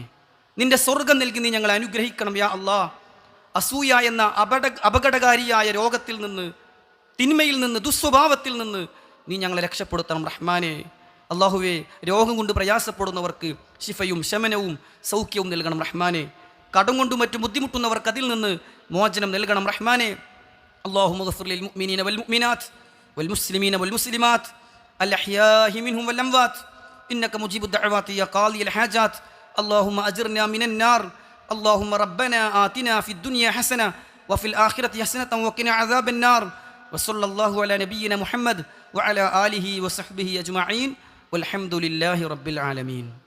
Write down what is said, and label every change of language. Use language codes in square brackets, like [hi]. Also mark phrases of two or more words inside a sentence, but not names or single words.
[ml] നിന്റെ സ്വർഗം നൽകി നീ ഞങ്ങളെ അനുഗ്രഹിക്കണം [ar] يا الله. [ml] അസൂയ എന്ന അപകടകാരിയായ രോഗത്തിൽ നിന്ന്, തിന്മയിൽ നിന്ന്, ദുസ്വഭാവത്തിൽ നിന്ന് നീ ഞങ്ങളെ രക്ഷപ്പെടുത്തണം റഹ്മാനെ. അല്ലാഹുവേ, രോഗം കൊണ്ട് പ്രയാസപ്പെടുന്നവർക്ക് ശിഫയും ശമനവും സൗഖ്യവും നൽകണം റഹ്മാനെ. കടം കൊണ്ടും മറ്റും ബുദ്ധിമുട്ടുന്നവർക്ക് അതിൽ നിന്ന് മോചനം നൽകണം റഹ്മാനെ. [ar] اللهم اغفر للمؤمنين والمؤمنات والمسلمين والمسلمات الأحياء منهم والأموات إنك مجيب الدعوات يا قاضي الحاجات اللهم أجرنا من النار اللهم ربنا آتنا في الدنيا حسنة وفي الآخرة حسنة وقنا عذاب النار وصلى الله على نبينا محمد وعلى آله وصحبه أجمعين والحمد لله رب العالمين.